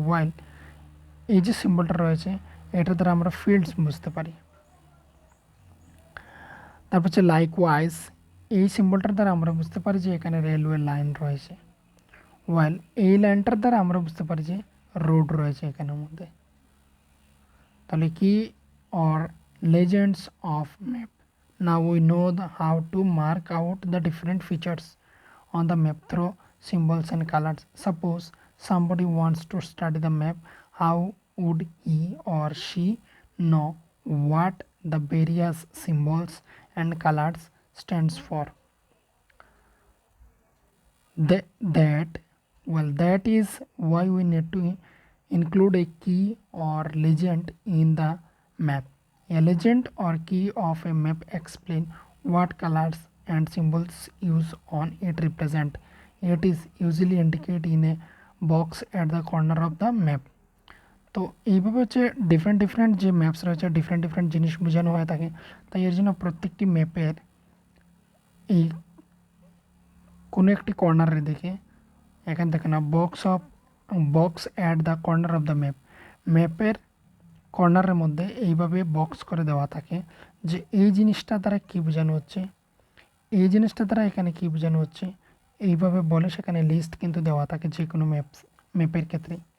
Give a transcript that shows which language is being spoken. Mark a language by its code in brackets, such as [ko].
[bn] ওয়াইল এই যে সিম্বলটা রয়েছে এটার দ্বারা আমরা ফিল্ডস বুঝতে পারি। তারপর হচ্ছে লাইক ওয়াইজ এই সিম্বলটার দ্বারা আমরা বুঝতে পারি যে এখানে রেলওয়ে লাইন রয়েছে। ওয়াইল এই লাইনটার দ্বারা আমরা বুঝতে পারি যে রোড রয়েছে এখানের মধ্যে। তাহলে কি [en] or legends of map. Now we know how to mark out the different features on the map through symbols and colors. Suppose somebody wants to study the map, how would he or she know what the various symbols and colors stands for? That is why we need to include a key or legend in the map. A legend or key of a map explain what colors and symbols used on it represent. It is usually indicated in a box at the corner of the map. [bn] তো এইভাবে হচ্ছে different যে maps রয়েছে different জিনিস বোঝানো হয়ে থাকে। তাই এর জন্য প্রত্যেকটি ম্যাপের এই কোনো একটি কর্নারের দিকে এখান থেকে না [en] box at the corner of the [bn] ম্যাপের কর্নারের মধ্যে এইভাবে বক্স করে দেওয়া থাকে যে এই জিনিসটা দ্বারা কী বোঝানো হচ্ছে, এই জিনিসটা দ্বারা এখানে কী বোঝানো হচ্ছে, এইভাবে বলে সেখানে লিস্ট কিন্তু দেওয়া থাকে যে কোনো ম্যাপের ক্ষেত্রে।